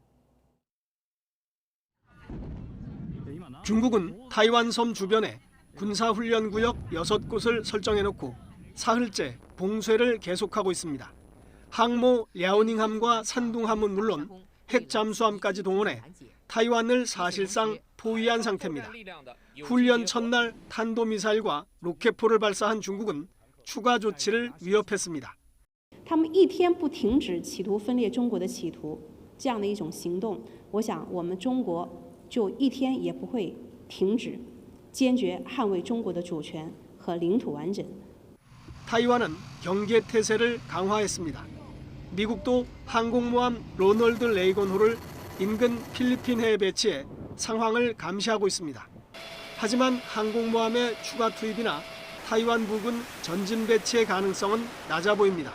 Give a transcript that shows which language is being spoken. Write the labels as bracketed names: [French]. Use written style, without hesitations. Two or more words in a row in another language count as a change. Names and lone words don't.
[Korean] 중국은 타이완 섬 주변에 군사훈련구역 6곳을 설정해놓고 사흘째 봉쇄를 계속하고 있습니다. 항모 랴오닝함과 산둥함은 물론 핵 잠수함까지 동원해 타이완을 사실상 포위한 상태입니다. 훈련 첫날 탄도미사일과 로켓포를 발사한 중국은 추가 조치를 위협했습니다. [Chinese] 他们一天不停止企图分裂中国的企图，这样的一种行动，我想我们中国就一天也不会停止，坚决捍卫中国的主权和领土完整。 [Korean] 타이완은 경계 태세를 강화했습니다. 미국도 항공모함 로널드 레이건호를 인근 필리핀 해에 배치해 상황을 감시하고 있습니다. 하지만 항공모함의 추가 투입이나 타이완 부근 전진 배치의 가능성은 낮아 보입니다.